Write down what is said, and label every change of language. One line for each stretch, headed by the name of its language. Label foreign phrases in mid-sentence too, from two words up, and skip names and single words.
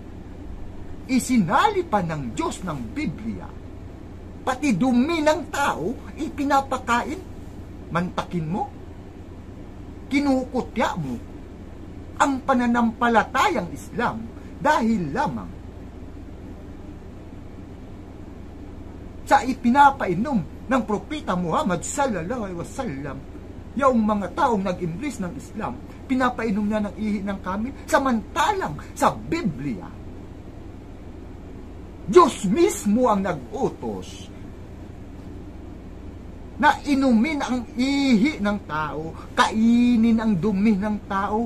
Filipino: Isinali pa ng Diyos ng Biblia pati dumi ng tao, ipinapakain. Mantakin mo, kinukutya mo ang pananampalatayang Islam dahil lamang sa ipinapainom ng Propeta Muhammad
Arabic: صلى الله عليه وسلم.
Filipino: Yung mga taong nag-embrace ng Islam, pinapainom niya ng ihi ng kambing, samantalang sa Biblia, Diyos mismo ang nag-utos na inumin ang ihi ng tao, kainin ang dumi ng tao.